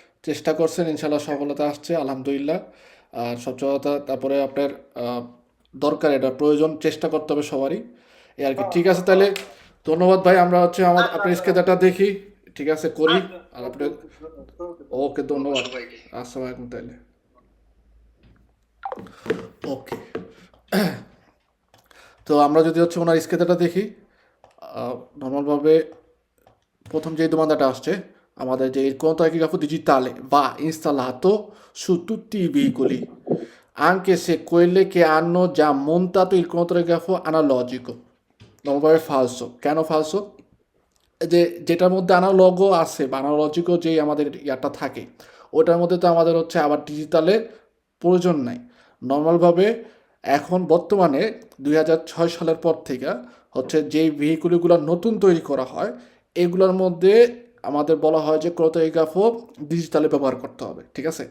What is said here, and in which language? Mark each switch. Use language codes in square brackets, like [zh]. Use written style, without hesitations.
[bn] চেষ্টা করছেন, ইনশাল্লাহ সফলতা আসছে, আলহামদুলিল্লাহ। আর সবচেয়ে কথা তারপরে আপনার দরকার, এটা প্রয়োজন, চেষ্টা করতে হবে সবারই, এই আর কি। ঠিক আছে, তাহলে ধন্যবাদ ভাই। আমরা হচ্ছে আপনার স্কেচটা দেখি, ঠিক আছে, করি। আর আপনার ওকে, ধন্যবাদ, আসসালামু আলাইকুম তাহলে। ওকে, তো আমরা যদি হচ্ছে ওনার স্কেচটা দেখি, নর্মালভাবে প্রথম যে [it] domandata [bn] আসছে আমাদের যে [it] il contrografo digitale va installato su tutti i veicoli, anche se quelle che hanno già montato il contrografo analogico. [bn] নর্মালভাবে ফালসো। কেন ফালসো? যে যেটার মধ্যে অ্যানালগও আছে বা অ্যানালজিকও যেই আমাদের ইয়াটা থাকে, ওটার মধ্যে তো আমাদের হচ্ছে আবার ডিজিটালের প্রয়োজন নাই। নর্মালভাবে এখন বর্তমানে 2006 সালের পর থেকে হচ্ছে যেই ভেহিকুলগুলো নতুন তৈরি করা হয়, এগুলোর মধ্যে আমাদের বলা হয় যে ক্রোনোগ্রাফও ডিজিটালে ব্যবহার করতে হবে, ঠিক আছে?